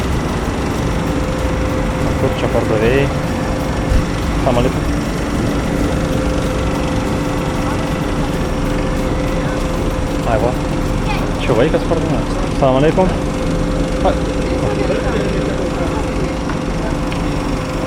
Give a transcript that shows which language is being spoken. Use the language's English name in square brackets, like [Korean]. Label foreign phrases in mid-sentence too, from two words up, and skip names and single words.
[Lithuanian] Kur čia pardavėjai? [Arabic] سلام عليكم. Ai va. [Lithuanian] Čia vaikas pardavėjas. [Arabic] سلام عليكم.